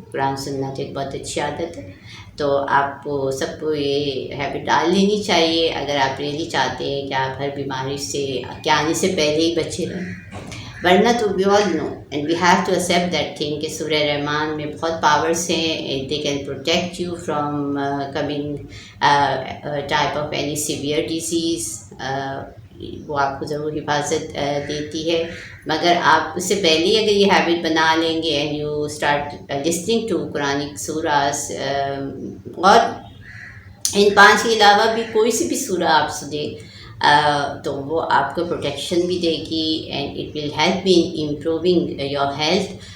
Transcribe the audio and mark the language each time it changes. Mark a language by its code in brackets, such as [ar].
[ur] قرآن سننا تو ایک بہت اچھی عادت ہے، تو آپ کو سب کو یہ ہیبٹ ڈال لینی چاہیے اگر آپ ریلی چاہتے ہیں کہ آپ ہر بیماری سے کے آنے سے پہلے ہی بچے رہیں. ورنہ تو [en] we all know and we have to accept that thing [ur] کہ سورہ رحمان میں بہت پاورس ہیں. [en] They can protect you from coming type of any severe disease. [ur] وہ آپ کو ضرور حفاظت دیتی ہے، مگر آپ اس سے پہلے ہی اگر یہ ہیبٹ بنا لیں گے [en] and you start listening to Quranic surahs, [ur] اور ان 5 کے علاوہ بھی کوئی سی بھی سورہ آپ سنیں تو وہ آپ کو پروٹیکشن بھی دے گی [en] And it will help in improving your health.